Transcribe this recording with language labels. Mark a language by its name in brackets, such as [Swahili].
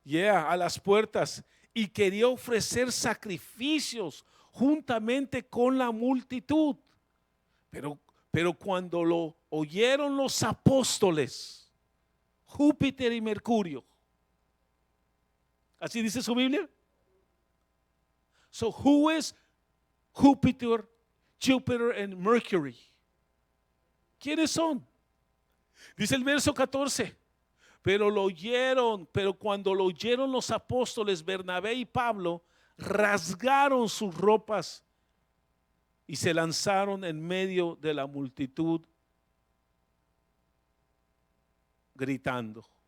[Spanish] A las puertas. Y quería ofrecer sacrificios juntamente con la multitud. Pero cuando lo oyeron los apóstoles, Júpiter y Mercurio. ¿Así dice su Biblia? [English] So who is Júpiter, and Mercury? [Spanish] ¿Quiénes son? Dice el verso 14. Pero cuando lo oyeron los apóstoles Bernabé y Pablo, rasgaron sus ropas y se lanzaron en medio de la multitud gritando.